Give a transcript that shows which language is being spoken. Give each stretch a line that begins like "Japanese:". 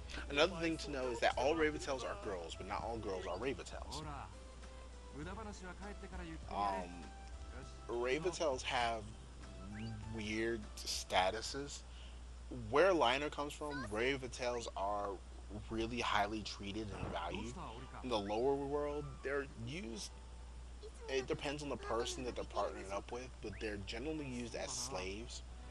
English: Another thing to know is that all Raventails are girls, but not all girls are Raventails.
Japanese: ほら無駄話は帰ってから言ってやれ
English: Raventails have weird statuses. Where Liner comes from, Raventails are really highly treated and
Japanese: どう
English: valued.
Japanese: したオリか
English: In the lower world, they're used. It depends on the person that they're partnering up with, but they're generally used as slaves